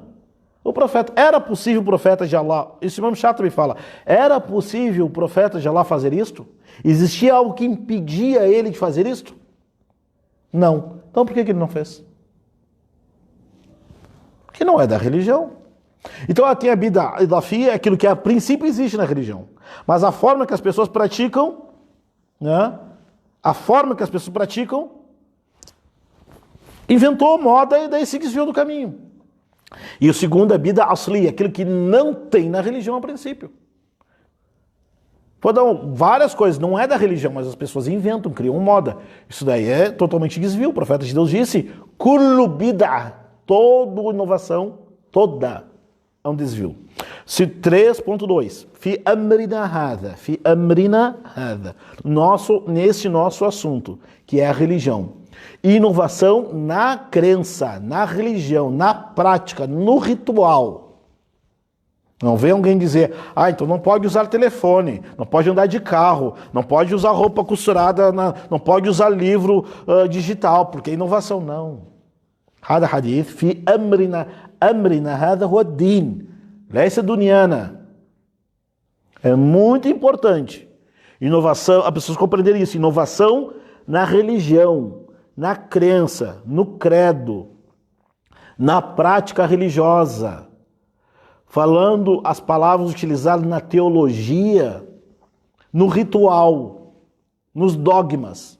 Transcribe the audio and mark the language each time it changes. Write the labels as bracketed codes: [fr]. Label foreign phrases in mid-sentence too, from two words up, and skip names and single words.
[pt] O profeta, era possível o profeta de Allah, isso mesmo Shatibi fala, era possível o profeta de Allah fazer isto? Existia algo que impedia ele de fazer isto? Não. Então por que ele não fez? Porque não é da religião. Então aqui a [ar] بدعة إضافية [pt] é aquilo que a princípio existe na religião. Mas a forma que as pessoas praticam, né? A forma que as pessoas praticam, inventou moda e daí se desviou do caminho. E o segundo é [ar] بدعة أصلي, [pt] aquilo que não tem na religião a princípio. Vou dar várias coisas, não é da religião, mas as pessoas inventam, criam moda. Isso daí é totalmente desvio. O profeta de Deus disse, [ar] كل بدعة, [pt] toda inovação, toda é um desvio. 3.2, [ar] في أمرنا هذا, [pt] nesse nosso assunto, que é a religião. Inovação na crença, na religião, na prática, no ritual. Não vem alguém dizer, então não pode usar telefone, não pode andar de carro, não pode usar roupa costurada, não pode usar livro digital, porque é inovação. Não. [ar] هذا حديث في أمرنا هذا هو دين. ليس دنيانا. [pt] É muito importante. Inovação, as pessoas compreenderem isso. Inovação na religião, na crença, no credo, na prática religiosa. Falando as palavras utilizadas na teologia, no ritual, nos dogmas.